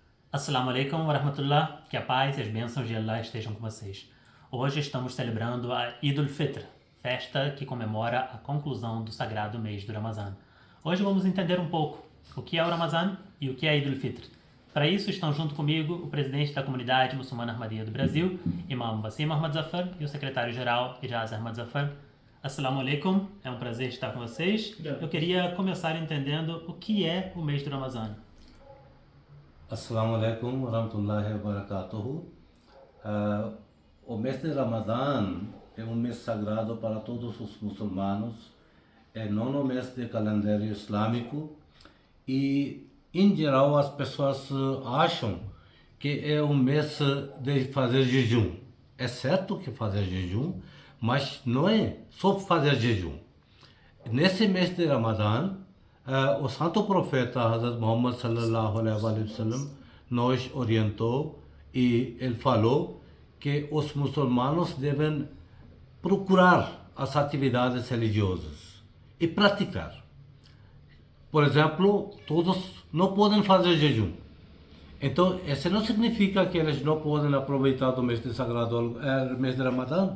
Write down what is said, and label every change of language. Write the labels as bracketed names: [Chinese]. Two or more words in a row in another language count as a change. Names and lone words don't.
[Arabic] السلام عليكم ورحمة الله, [Portuguese] que a paz e as bênçãos de Allah estejam com vocês. Hoje estamos celebrando a Eid al-Fitr, festa que comemora a conclusão do sagrado mês do Ramazan. Hoje vamos entender um pouco o que é o Ramazan e o que é Eid al-Fitr. Para isso estão junto comigo o presidente da comunidade muçulmana Ahmadiyya do Brasil, Imam Wasim Ahmad Zafar, e o secretário-geral Ijaz Ahmad Zafar. [Arabic] السلام عليكم, [Portuguese] é um prazer estar com vocês. Eu queria começar entendendo o que é o mês do Ramazan. [Arabic] السلام عليكم ورحمة الله وبركاته. [Portuguese] O mês de Ramadã é um mês sagrado para todos os muçulmanos, é nono mês de calendário islâmico e, em geral, as pessoas acham que é um mês de fazer jejum. É certo que fazer jejum, mas não é só fazer jejum. Nesse mês de Ramadã, o santo profeta Hazrat Muhammad [Arabic] صلى الله عليه وسلم [Portuguese] nos orientou e ele falou que os muçulmanos devem procurar as atividades religiosas e praticar. Por exemplo, todos não podem fazer jejum. Então, isso não significa que eles não podem aproveitar do mês de sagrado, mês de Ramadã.